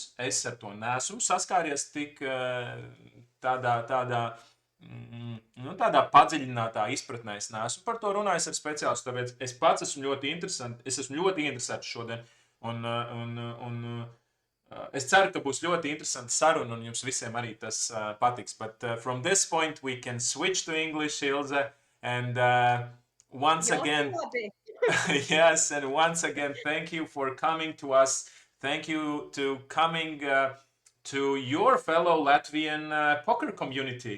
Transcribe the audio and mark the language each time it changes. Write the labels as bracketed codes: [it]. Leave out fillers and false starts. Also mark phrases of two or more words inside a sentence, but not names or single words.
[lv] Es ar to neesmu saskāries tik tādā padziļinātā izpratnē. Es neesmu par to runājis ar speciālistu, tāpēc es pats esmu ļoti interesēts šodien. Es ceru, ka būs ļoti interesanti saruna un jums visiem arī tas patiks. [en] But from this point we can switch to English, Ilze, and once again, yes, and once again, thank you for coming to us. Thank you to coming to your fellow Latvian poker community.